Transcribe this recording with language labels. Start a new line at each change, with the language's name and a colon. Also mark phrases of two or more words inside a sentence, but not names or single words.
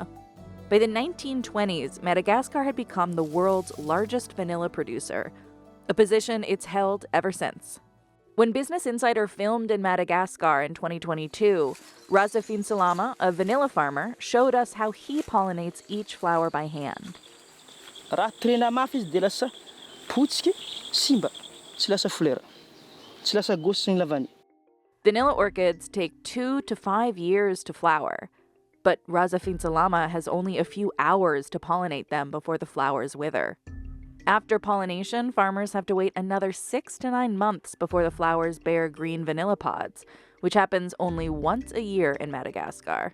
English: By the 1920s, Madagascar had become the world's largest vanilla producer, a position it's held ever since. When Business Insider filmed in Madagascar in 2022, Razafin Salama, a vanilla farmer, showed us how he pollinates each flower by hand.
Malagasy: Raha trena mafy izy dia lasa potsiky, simba, tsy lasa fleur, tsy lasa gosy sy ny lavany.
English: Vanilla orchids take 2 to 5 years to flower, but Razafin Salama has only a few hours to pollinate them before the flowers wither. After pollination, farmers have to wait another 6 to 9 months before the flowers bear green vanilla pods, which happens only once a year in Madagascar.